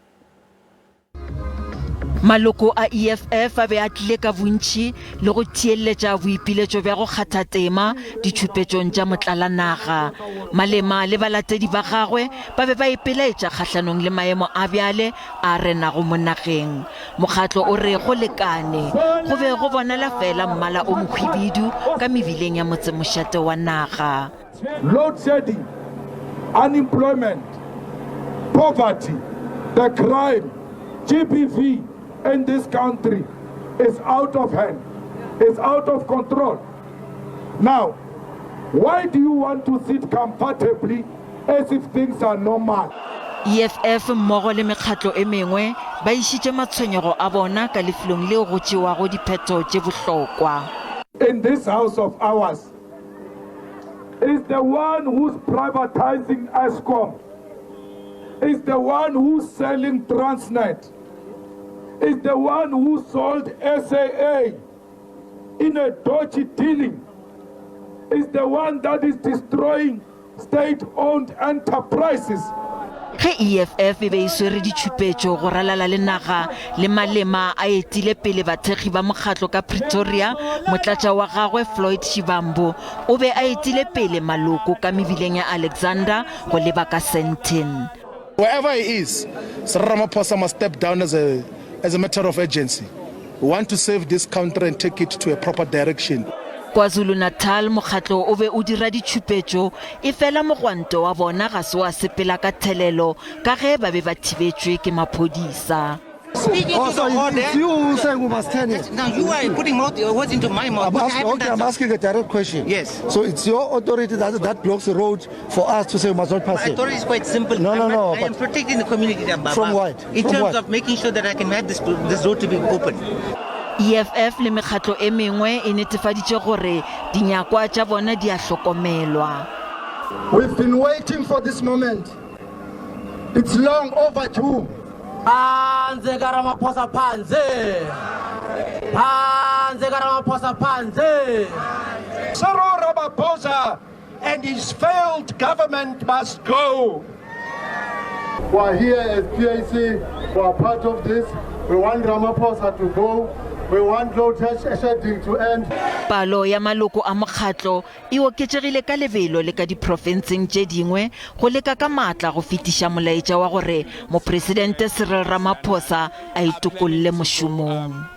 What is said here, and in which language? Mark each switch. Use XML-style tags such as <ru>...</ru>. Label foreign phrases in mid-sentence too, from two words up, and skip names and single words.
<nso>Maloko a EFF a be a tlile ka bontši le go theeletša boipiletšo bja go kgatha tema ditšhupetšong tša motlalanaga. Malema le balatedi ba gagwe ba be ba ipelaetša kgatlhanong le maemo a bjale a renago mo nageng. Mokgatlo o re go lekane go be go bonala fela mmala o mokhwibidu ka mebileng ya motsemošate wa naga.</nso> <en>Load shedding, unemployment, poverty, the crime, GBV in this country is out of hand, is out of control. Now, why do you want to sit comfortably as if things are normal?</en> <nso>EFF mmogo le mekgatlo e mengwe ba išitše matshwenyego a bona ka lefelong leo go tšewago diphetho tše bohlokwa.</nso> <en>In this house of ours is the one who's privatizing Eskom, is the one who's selling Transnet, is the one who sold SAA in a dodgy dealing, is the one that is destroying state-owned enterprises.</en> <nso>Ge EFF e be e swere ditšhupetšo go ralala le naga le Malema a etile pele bathekgi ba mokgatlo ka Pretoria, motlatša wa gagwe Floyd Shivambu o be a etile pele maloko ka mebileng ya Alexander go leba ka Sandton.</nso> <en>Wherever he is, Sir Ramaphosa must step down as a matter of urgency. We want to save this country and take it to a proper direction.</en> <nso>KwaZulu-Natal mokgatlo o be o dira ditšhupetšo e fela mogwanto wa bona ga se wa sepela ka thelelo ka ge ba be ba thibetšwe ke maphodisa.</nso> <en>Speaking to the order. It's you who saying we must turn it. Now you are putting words into my mouth. I'm asking a direct question. Yes. So it's your authority that blocks the road for us to say we must not pass it. My authority is quite simple. No. I am protecting the community. From what? In terms of making sure that I can have this road to be open.</en> <nso>EFF le mekgatlo e mengwe e netefaditše gore dinyakwa tša bona di a hlokomelwa.</nso> <en>We've been waiting for this moment. It's long overdue.</en> <zu>Phansi kaRamaphosa phansi. Phansi kaRamaphosa phansi.</zu> <en>Cyril Ramaphosa and his failed government must go. We are here as PAC, we are part of this. We want Ramaphosa to go. We want load shedding to end.</en> <nso>Palo ya maloko a mokgatlo e oketšegile ka lebelo le ka diprofenseng tše dingwe go leka ka maatla go fetiša molaetša wa gore mopresidente Cyril Ramaphosa a itokolle mošomong.</nso>